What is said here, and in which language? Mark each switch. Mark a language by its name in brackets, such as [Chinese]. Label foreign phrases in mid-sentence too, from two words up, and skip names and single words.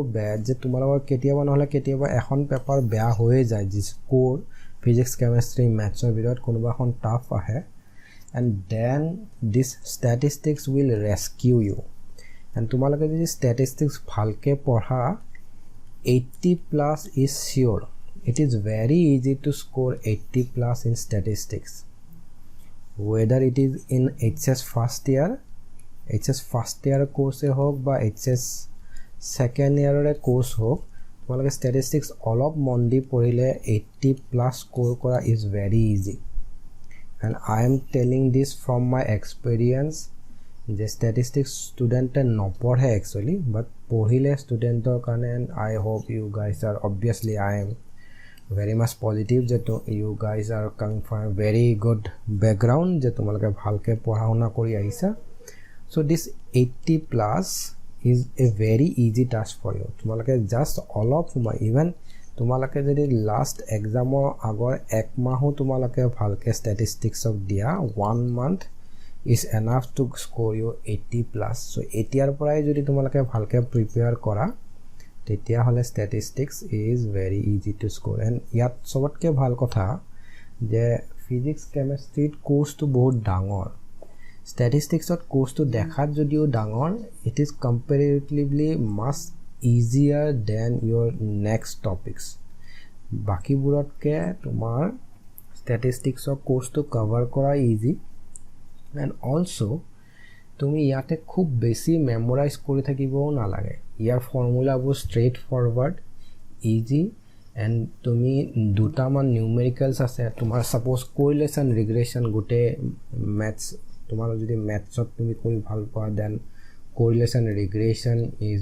[Assamese] বেড যে তোমালোকৰ কেতিয়াবা নহ'লে কেতিয়াবা এখন পেপাৰ বেয়া হৈয়ে যায় যি স্ক'ৰ [English] physics chemistry [Assamese] মেথছৰ ভিতৰত কোনোবা এখন টাফ আহে [English] and then this statistics will rescue you [Assamese] এণ্ড তোমালোকে যদি ষ্টেটিষ্টিক্স ভালকৈ পঢ়া [English] 80 plus is sure it is very easy to score 80 plus in statistics whether it is in HS first year course [Assamese] হওক বা [English] HS second year course hok [Assamese] তোমালোকে statistics অলপ মন দি পঢ়িলে [English] 80 plus score কৰা is very easy and I am telling this from my experience [Assamese] যে ষ্টেটিষ্টিক্স ষ্টুডেণ্টে নপঢ়ে একচুৱেলি [English] বাট [Assamese] পঢ়িলে ষ্টুডেণ্টৰ কাৰণে [English] and I hope you guys are obviously I am very much positive যে you guys are coming from very good background [Assamese] যে তোমালোকে ভালকৈ পঢ়া শুনা কৰি আহিছা [English] so this 80 plus is a very easy task for you [Assamese] তোমালোকে জাষ্ট অলপ সময় ইভেন তোমালোকে যদি লাষ্ট এক্সামৰ আগৰ 1 মাহো তোমালোকে ভালকৈ ষ্টেটিষ্টিক্সক দিয়া [English] 1 month is enough to score you 80 plus so [Assamese] এতিয়াৰ পৰাই যদি তোমালোকে ভালকে প্ৰিপেয়াৰ কৰা তেতিয়া হলে [English] statistics is very easy to score and [Assamese] ইয়াত সবতকে ভাল কথা যে [English] physics chemistry [Assamese] কোৰ্সটো বহুত ডাঙৰ statisticsত কোৰ্সটো দেখাত যদিও ডাঙৰ [English] it is comparatively much easier than your next topics [Assamese] বাকিবোৰতকে তোমাৰ statisticsৰ কোৰ্সটো কভাৰ কৰা ইজি [English] and also [Assamese] তুমি ইয়াতে খুব বেছি মেমোৰাইজ কৰি থাকিবও নালাগে ইয়াৰ ফৰ্মুলাবোৰ [English] straight forward easy and [Assamese] তুমি দুটামান নিউমেৰিকেলছ আছে তোমাৰ [English] suppose correlation regression [Assamese] গোটেই মেথছ তোমাৰ যদি মেথছত তুমি কৰি ভাল পোৱা দেন [English] correlation regression is